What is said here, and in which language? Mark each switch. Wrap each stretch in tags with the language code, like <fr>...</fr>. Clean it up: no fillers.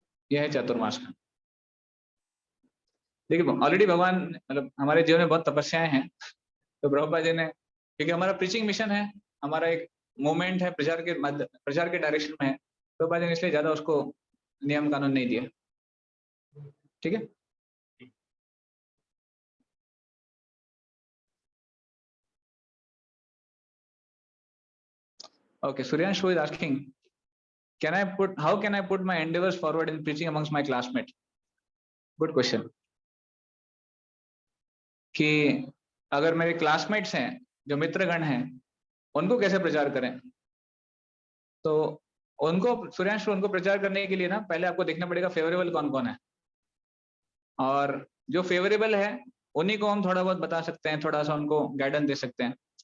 <hi>यह है चतुर्मास का। देखिए ऑलरेडी भगवान मतलब हमारे जीवन में बहुत तपस्याएं हैं, तो प्रभुपाद जी ने, क्योंकि हमारा प्रीचिंग मिशन है, हमारा एक मूवमेंट है, प्रचार के डायरेक्शन में है, प्रभुपाद जी ने इसलिए ज्यादा उसको नियम कानून नहीं दिया। ठीक है,</hi> <en>okay, Suryanshu is asking, how can I put my endeavors forward in preaching amongst my classmates? Good question.</en> <hi>कि अगर मेरे क्लासमेट्स हैं, जो मित्रगण हैं, उनको कैसे प्रचार करें? तो उनको, सूर्यांशु, उनको प्रचार करने के लिए ना पहले आपको देखना पड़ेगा फेवरेबल कौन कौन है, और जो फेवरेबल है उन्हीं को हम थोड़ा बहुत बता सकते हैं, थोड़ा सा उनको गाइडेंस दे सकते हैं।</hi>